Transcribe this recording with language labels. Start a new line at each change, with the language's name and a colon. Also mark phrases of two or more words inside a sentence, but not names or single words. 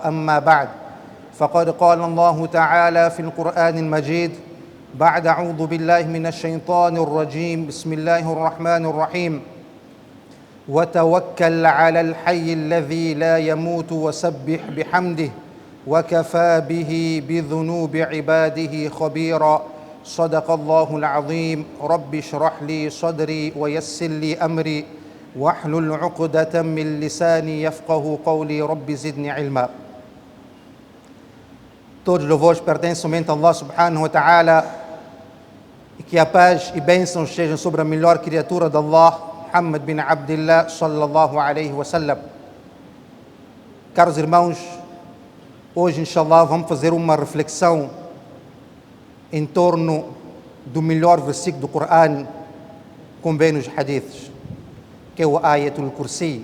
Arabic: أما بعد، فقد قال الله تعالى في القرآن المجيد بعد أعوذ بالله من الشيطان الرجيم: بسم الله الرحمن الرحيم: وتوكل على الحي الذي لا يموت وسبح بحمده وكفى به بذنوب عباده خبيرا. صدق الله العظيم. رب اشرح لي صدري ويسر لي أمري واحلل عقدة من لساني يفقه قولي. رب زدني علما.
Portuguese: Todos os louvores pertencem somente a Allah
Arabic: سبحانه وتعالى,
Portuguese: e que a paz e bênçãos sejam sobre a melhor criatura de Allah, Muhammad bin Abdillah
Arabic: صلى الله عليه وسلم.
Portuguese: Caros irmãos, hoje inshallah vamos fazer uma reflexão em torno do melhor versículo do Coran, como vem nos hadiths, que é o Ayatul Kursi.